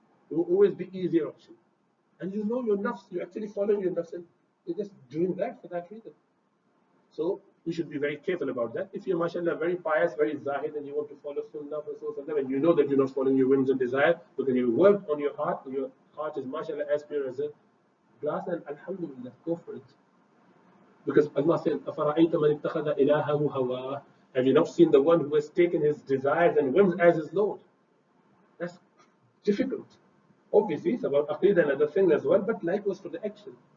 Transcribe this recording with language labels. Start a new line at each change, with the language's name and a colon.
English: It will always be easier option. And you know your nafs, you're actually following your nafs and you're just doing that for that reason. So we should be very careful about that. If you're mashallah very pious, very zahid, and you want to follow sunnah, and you know that you're not following your whims and desire because you worked on your heart is mashallah as pure as a glass, and alhamdulillah, go for it.
Arabic: Because Allah said, أَفَرَأَيْتَ مَنِ اتَّخَذَ إِلَهَهُ هَوَاهُ.
English: Have you not seen the one who has taken his desires and whims as his Lord? That's difficult. Obviously, it's about aqeedah and other things as well, but likewise for the action.